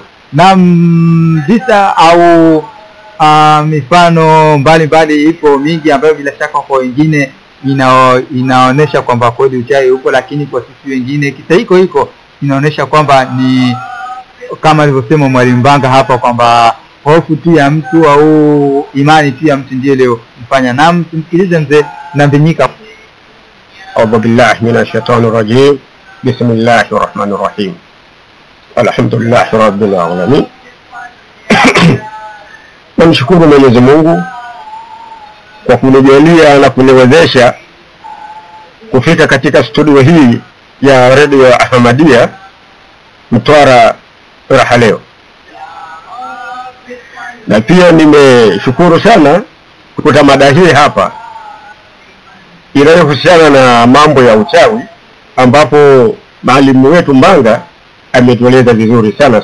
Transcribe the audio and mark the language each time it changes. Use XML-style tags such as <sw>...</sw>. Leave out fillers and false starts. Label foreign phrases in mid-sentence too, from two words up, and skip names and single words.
<sw>Na visa au mifano mbalimbali ipo mingi ambayo bila shaka kwa wengine inaonesha kwamba kweli uchawi upo, lakini kwa sisi wengine kisa hiko inaonesha kwamba ni kama alivyosema Mwalimu Banga hapa kwamba hofu tu ya mtu au imani tu ya mtu ndiyo leo mfanya. Na msikilize Mzee Nambinyika.</sw> <ar>أعوذ بالله من الشيطان الرجيم. بسم الله الرحمن الرحيم. الحمد لله رب العالمين.</ar> <sw>Namshukuru Mwenyezi Mungu kwa kunijalia na kuniwezesha kufika katika studio hii ya Radio Ahmadiyya Mtwara raha leo. Na pia nimeshukuru sana kukuta mada hii hapa inayohusiana na mambo ya uchawi, ambapo mwalimu wetu Mbanga ametueleza vizuri sana.</sw>